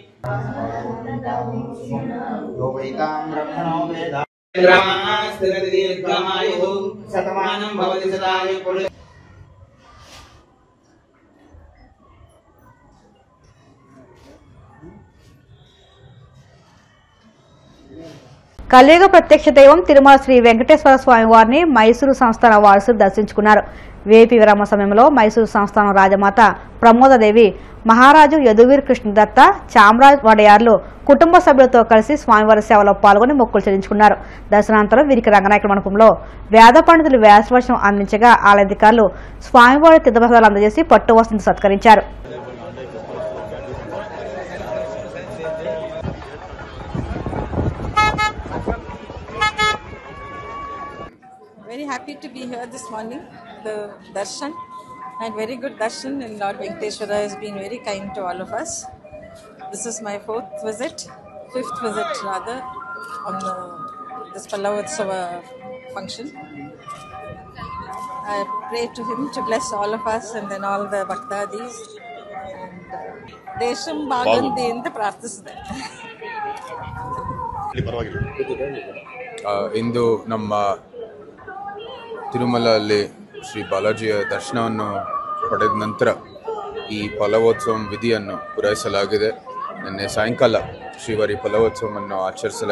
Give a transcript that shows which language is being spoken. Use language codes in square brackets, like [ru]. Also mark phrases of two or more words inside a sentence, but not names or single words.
[sa] यो वैतां ब्रह्मणो वेद ब्रह्मास्तिरति दीर्घमायुः शतमानं भवति सदायु पुरुष [te] కలియుగ ప్రత్యక్ష దైవం తిరుమల శ్రీ వెంకటేశ్వర స్వామి వారిని మైసూరు సంస్థాన వారసులు దర్శించుకున్నారు. వేపి విరామ సమయంలో మైసూరు సంస్థానం రాజమాత ప్రమోదదేవి, మహారాజు యదువీర్ కృష్ణదత్త, చామరాజ్ వడయార్లు కుటుంబ సభ్యులతో కలిసి స్వామివారి సేవలో పాల్గొని మొక్కులు చెల్లించుకున్నారు. దర్శనానంతరం వీరికి రంగనాయకుల మండపంలో వేద పండితులు వ్యాసవర్షం అందించగా ఆలయాధికారులు స్వామివారి తీర్థప్రసాదాలు అందజేసి పట్టు వస్త్రంతో సత్కరించారు. [en] Very happy to be here this morning. The darshan and very good darshan, and Lord Venkateshwara has been very kind to all of us. This is my fifth visit rather, on this Pallavotsava function. I pray to him to bless all of us and then all the Bhaktadis. Desham Bhagandi in the ಪ್ರಾರ್ಥಿಸಿದೆ. [kn] ಇಂದು ನಮ್ಮ ತಿರುಮಲಲ್ಲಿ ಶ್ರೀ ಬಾಲಾಜಿಯ ದರ್ಶನವನ್ನು ಪಡೆದ ನಂತರ ಈ ಫಲವೋತ್ಸವ ವಿಧಿಯನ್ನು ಪೂರೈಸಲಾಗಿದೆ. ನಿನ್ನೆ ಸಾಯಂಕಾಲ ಶ್ರೀವಾರಿ ಫಲವೋತ್ಸವವನ್ನು ಆಚರಿಸಲಾಯಿತು.